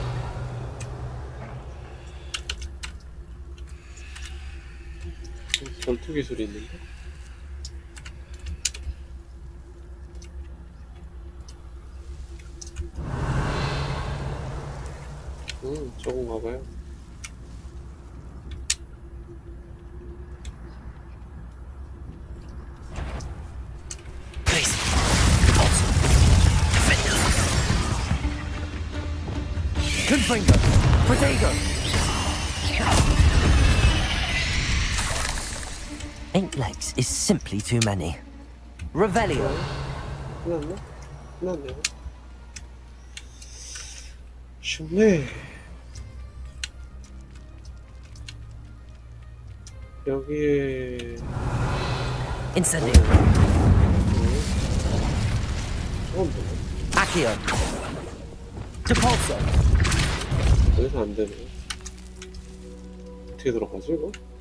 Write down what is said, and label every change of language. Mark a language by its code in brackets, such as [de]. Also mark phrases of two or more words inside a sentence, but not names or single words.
[ko] 전투 기술이 있는데? 저건가 봐요. Confringo. Protego. [en] Eight legs is simply too many. [ko] Revelio. 끝났나? 끝났네요. 쉽네. 여기에 Incendio. 저건 뭐야? Accio. Depulso. 여기서 안 되네. 어떻게 들어가지 이거?